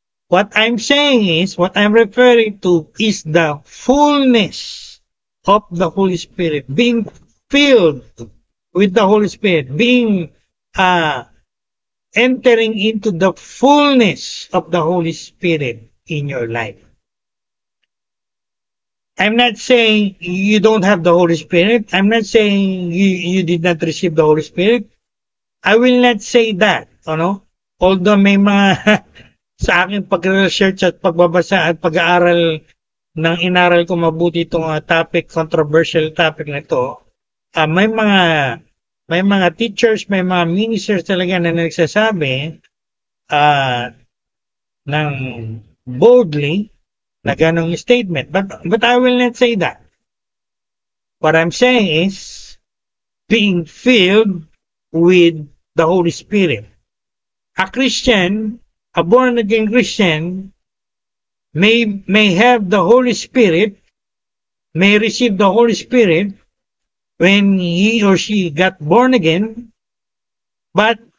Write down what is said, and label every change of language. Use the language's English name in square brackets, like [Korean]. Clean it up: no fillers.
[English] What I'm saying is, what I'm referring to is the fullness of the Holy Spirit, being filled with the Holy Spirit, being entering into the fullness of the Holy Spirit in your life. I'm not saying you don't have the Holy Spirit. I'm not saying you did not receive the Holy Spirit. I will not say that, Although [Filipino] may mga sa aking pag-research at pagbabasa at pag-aaral ng inaral ko mabuti itong controversial topic na ito, may mga teachers, may mga ministers talaga na nagsasabi ng boldly na ganong statement. [English] But I will not say that. What I'm saying is being filled with the Holy Spirit. A Christian, a born-again Christian, may have the Holy Spirit, may receive the Holy Spirit when he or she got born again, but